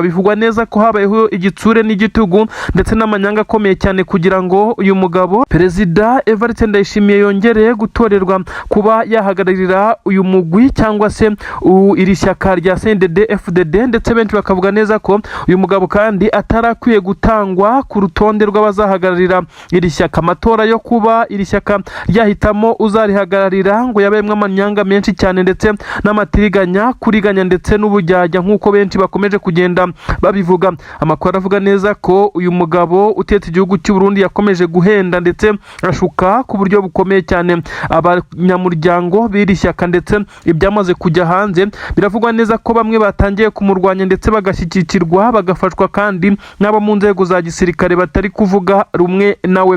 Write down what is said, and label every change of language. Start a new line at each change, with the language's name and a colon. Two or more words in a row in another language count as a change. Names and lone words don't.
Kinyarwanda: Bivugwa neza ko habayeho igitsure n'igitugu ndetse n'amanyanga akomeye cyane kugira ngo uyu mugabo perezida Evariste Ndayishimiye yongere gutorerwa kuba yahagararira uyu mugwi cyangwa se iri shyaka rya CNDD FDD, ndetse benshi bakavuga neza ko uyu mugabo kandi atarakwiye gutangwa ku rutonde rw'abazahagararira iri shyaka. Amatora yo kuba iri shyaka ryahitamo uzarihagararira ngo yabayemwe amanyanga menshi cyane ndetse n'amatiriganya, kuriganya ndetse n'ubujyajya nk'uko benshi bakomeje kugenda babivuga. Amakuru avuga neza ko uyu mugabo utetse igihugu cy'u Burundi yakomeje guhenda ndetse ashuka ku buryo bukomeye cyane abanyamuryango b'iri shyaka, ndetse ibyamaze kujya hanze biravugwa neza ko bamwe batangiye kumurwanya ndetse bagashyikirwa bagafashwa kandi n'abo mu nzego za gisirikare batari kuvuga rumwe nawe.